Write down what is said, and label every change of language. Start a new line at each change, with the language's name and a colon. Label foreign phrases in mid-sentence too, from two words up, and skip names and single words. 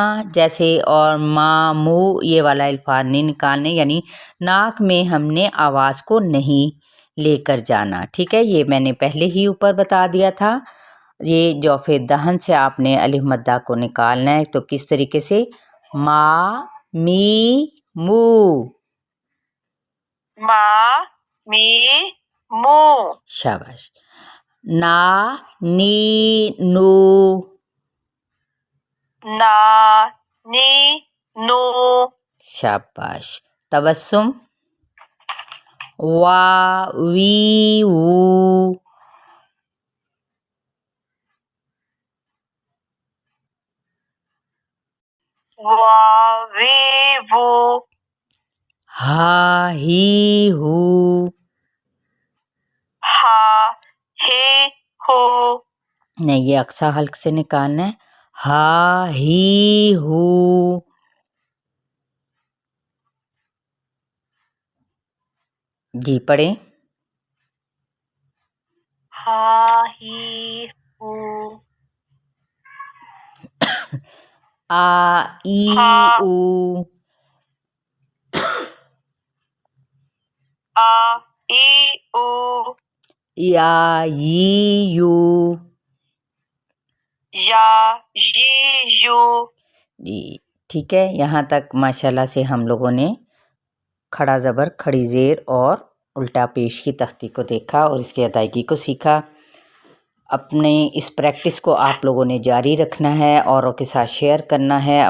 Urdu: جیسے اور مامو یہ والا الفاظ نہیں نکالنے، یعنی ناک میں ہم نے آواز کو نہیں لے کر جانا، ٹھیک ہے؟ یہ میں نے پہلے ہی اوپر بتا دیا تھا۔ یہ جوف دہن سے آپ نے الف مدہ کو نکالنا ہے، تو کس طریقے سے ما می مو شاباش نا نی نو شاباش تبسم وا وی وو ہا ہی ہو نہیں، یہ اقصی حلق سے نکالنا ہے، ہا ہی ہو جی پڑھیں آ ای او یا ی یو جی ٹھیک ہے۔ یہاں تک ماشاءاللہ سے ہم لوگوں نے کھڑا زبر، کھڑی زیر اور الٹا پیش کی تختی کو دیکھا اور اس کی ادائیگی کو سیکھا۔ اپنے اس پریکٹس کو آپ لوگوں نے جاری رکھنا ہے، اوروں کے ساتھ شیئر کرنا ہے۔